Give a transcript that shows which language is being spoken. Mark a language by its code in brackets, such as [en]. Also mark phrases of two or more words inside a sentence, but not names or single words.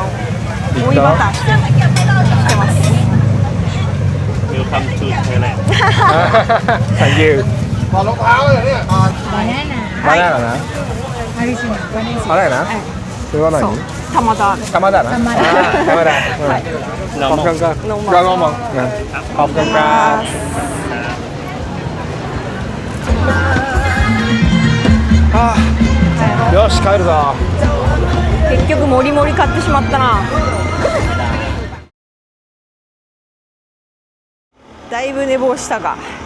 [ja] いった追いバターしてます。 [en] Welcome to Thailand Thank you。 [ja] バナナな。バナナ？それは何？玉田。玉だな。玉だ。 [th] ขอบคุณครับเราลองมองนะขอบคุณครับ [ja] よし帰るぞ。結局もりもり買ってしまったな。だいぶ寝坊したか。